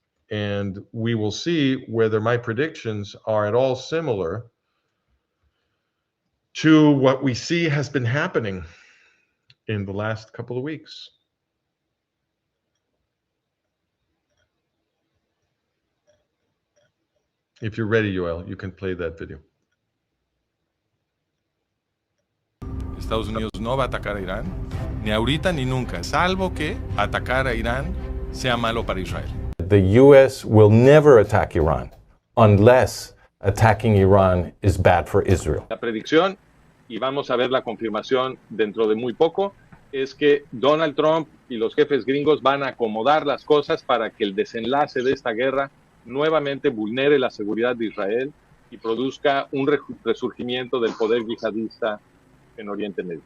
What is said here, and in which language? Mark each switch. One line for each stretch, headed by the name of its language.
English: And we will see whether my predictions are at all similar to what we see has been happening in the last couple of weeks. If you're ready, Yoel, you can play that video.
Spanish: Estados Unidos no va a atacar a Irán, ni ahorita ni nunca, salvo que atacar a Irán sea malo para Israel.
English: The U.S. will never attack Iran unless attacking Iran is bad for Israel.
Spanish: La predicción, y vamos a ver la confirmación dentro de muy poco, es que Donald Trump y los jefes gringos van a acomodar las cosas para que el desenlace de esta guerra nuevamente vulnere la seguridad de Israel y produzca un resurgimiento del poder yihadista en Oriente Medio.